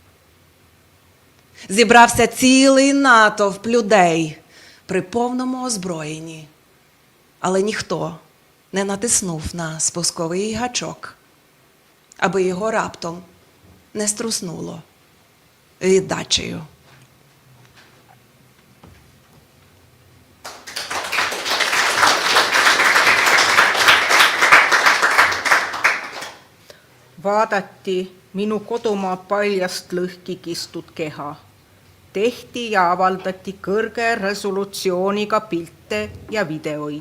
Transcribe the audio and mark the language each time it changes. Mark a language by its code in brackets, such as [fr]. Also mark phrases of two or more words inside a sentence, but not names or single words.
[uk] Зібрався цілий натовп людей при повному озброєнні, але ніхто не натиснув на спусковий гачок, аби його раптом не струснуло віддачею. [et] Vaadati minu kodumaa paljast lõhki kistud keha. Tehti ja avaldati kõrge resolutsiooniga pilte ja videoid.